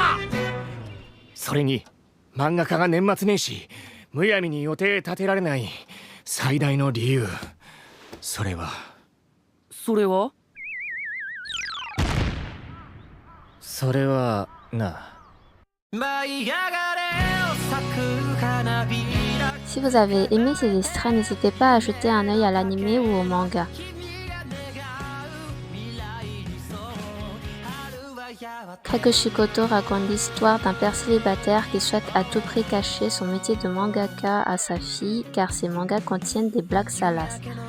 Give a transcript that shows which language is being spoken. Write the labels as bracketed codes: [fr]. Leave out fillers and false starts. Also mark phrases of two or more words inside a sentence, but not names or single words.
[ja] それに漫画家が年末年始むやみに予定立てられない最大の理由、それはな。 [fr] Si vous avez aimé ces extraits, n'hésitez pas à jeter un œil à l'anime ou au manga. Kakushikoto raconte l'histoire d'un père célibataire qui souhaite à tout prix cacher son métier de mangaka à sa fille car ses mangas contiennent des blagues salaces.